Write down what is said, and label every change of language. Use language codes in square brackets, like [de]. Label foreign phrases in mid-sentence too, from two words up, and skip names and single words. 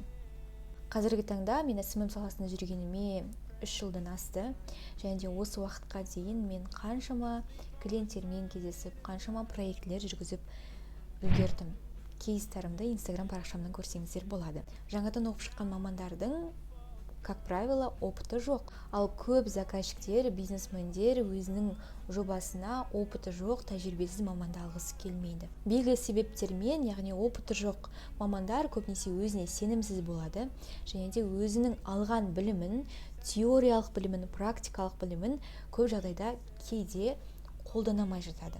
[kk] Қазіргі таңда мен SMM саласында жүргеніме 3 жылдан асты. Және де осы уақытқа дейін мен қаншама клиенттермен кездесіп, қаншама проектілер жүргізіп үлгердім. Кейстарымды Instagram парақшамнан көрсеңіздер болады. Жаңадан оқып шыққан мамандардың, [ru] как правило, опыты жоқ. [kk] Ал көп заказчиктер, бизнесмендер өзінің жобасына опыты жоқ, тәжірибесіз маманды алғысы келмейді. Белгілі себептермен, яғни опыты жоқ мамандар көбінесе өзіне сенімсіз болады, және де өзінің алған білімін, теориялық білімін, практикалық білімін көп жағдайда кейде қолдана алмай жатады.